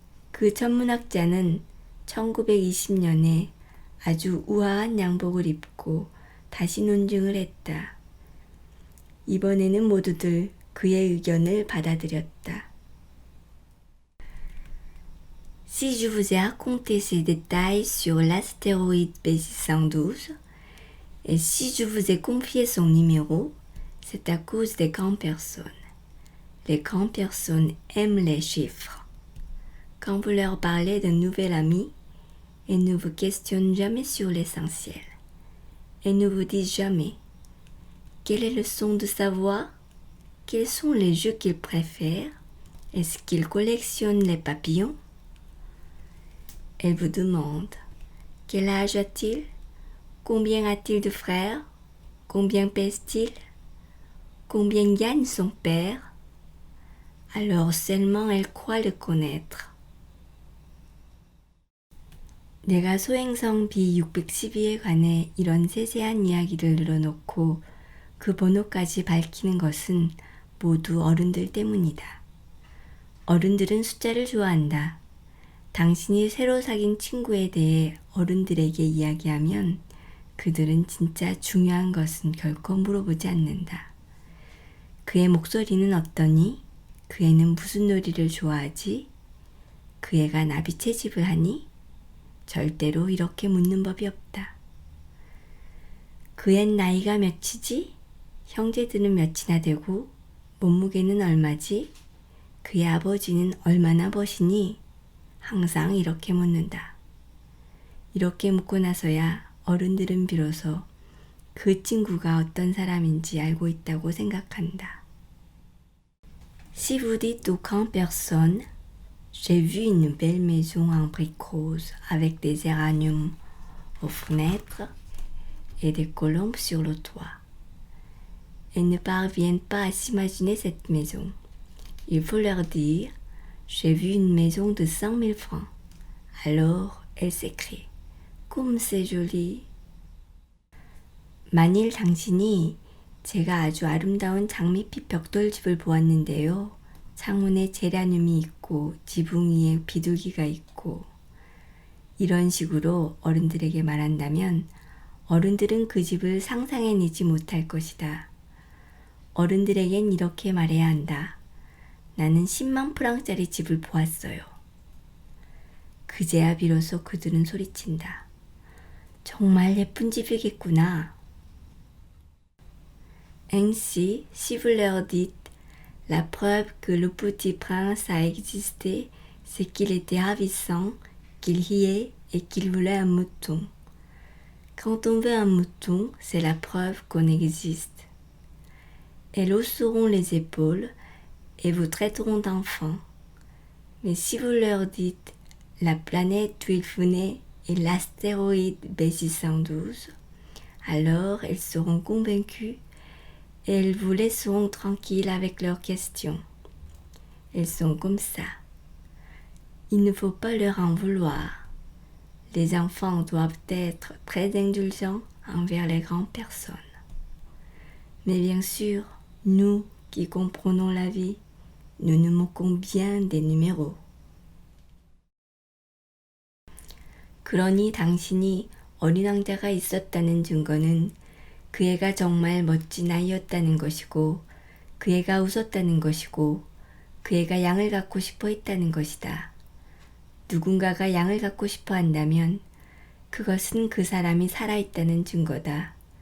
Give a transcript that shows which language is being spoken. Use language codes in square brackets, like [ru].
[ko] 그 천문학자는 1920년에 아주 우아한 양복을 입고 다시 논증을 했다. 이번에는 모두들 그의 의견을 받아들였다. [fr] Si je vous ai raconté ces détails sur l'astéroïde B612, et si je vous ai confié son numéro, c'est à cause des grandes personnes. Les grandes personnes aiment les chiffres. Quand vous leur parlez d'un nouvel ami, ils ne vous questionnent jamais sur l'essentiel. Ils ne vous disent jamais quel est le son de sa voix, quels sont les jeux qu'il préfère, est-ce qu'il collectionne les papillons. Ils vous demandent quel âge a-t-il, combien a-t-il de frères, combien pèse-t-il, combien gagne son père. Alors seulement elle croit le connaître. [ko] 내가 소행성 B612에 관해 이런 세세한 이야기를 늘어놓고 그 번호까지 밝히는 것은 모두 어른들 때문이다. 어른들은 숫자를 좋아한다. 당신이 새로 사귄 친구에 대해 어른들에게 이야기하면 그들은 진짜 중요한 것은 결코 물어보지 않는다. 그의 목소리는 어떠니? 그 애는 무슨 놀이를 좋아하지? 그 애가 나비 채집을 하니? 절대로 이렇게 묻는 법이 없다. 그앤 나이가 몇이지? 형제들은 몇이나 되고 몸무게는 얼마지? 그의 아버지는 얼마나 버시니? 항상 이렇게 묻는다. 이렇게 묻고 나서야 어른들은 비로소 그 친구가 어떤 사람인지 알고 있다고 생각한다. Si vous dites aux grandes personnes, j'ai vu une belle maison en briques roses avec des géraniums aux fenêtres et des colombes sur le toit. Elles ne parviennent pas à s'imaginer cette maison. Il faut leur dire, j'ai vu une maison de 100 000 francs. Alors, elles s'écrient, comme c'est joli. 만일 당신이 제가 아주 아름다운 장미빛 벽돌집을 보았는데요. 창문에 제라늄이 있고 지붕 위에 비둘기가 있고 이런 식으로 어른들에게 말한다면 어른들은 그 집을 상상해내지 못할 것이다. 어른들에겐 이렇게 말해야 한다. 나는 10만 프랑짜리 집을 보았어요. 그제야 비로소 그들은 소리친다. 정말 예쁜 집이겠구나. [fr] Ainsi, si vous leur dites la preuve que le petit prince a existé, c'est qu'il était ravissant, qu'il riait et qu'il voulait un mouton. Quand on veut un mouton, c'est la preuve qu'on existe. Elles hausseront les épaules et vous traiteront d'enfant. Mais si vous leur dites la planète d'où il venait est l'astéroïde B612, alors elles seront convaincues et elles vous laisseront tranquille avec leurs questions. Elles sont comme ça. Il ne faut pas leur en vouloir. Les enfants doivent être très indulgents envers les grandes personnes. Mais bien sûr, nous qui comprenons la vie, nous nous moquons bien des numéros. [ko] 그러니 당신이 어린 왕자가 있었다는 증거는 그 애가 정말 멋진 아이였다는 것이고 그 애가 웃었다는 것이고 그 애가 양을 갖고 싶어 했다는 것이다. 누군가가 양을 갖고 싶어 한다면 그것은 그 사람이 살아있다는 증거다.